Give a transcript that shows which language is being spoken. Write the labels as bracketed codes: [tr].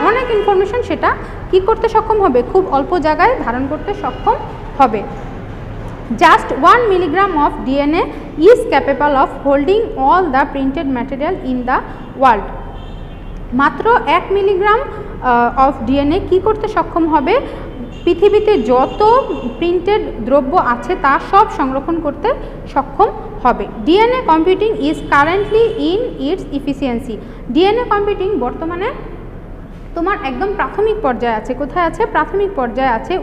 [bn] অনেক ইনফরমেশন সেটা কী করতে সক্ষম হবে, খুব অল্প জায়গায় ধারণ করতে সক্ষম হবে। [en] Just 1 milligram of DNA is capable of holding all the printed material in the world. [bn] মাত্র 1 মিলিগ্রাম অফ ডিএনএ কী করতে সক্ষম হবে, পৃথিবীতে যত প্রিন্টেড দ্রব্য আছে তা সব সংরক্ষণ করতে সক্ষম হবে। [en] DNA computing is currently in its efficiency. [bn] DNA computing বর্তমানে তোমার একদম প্রাথমিক পর্যায়ে আছে। কোথায় আছে? প্রাথমিক পর্যায়ে আছে।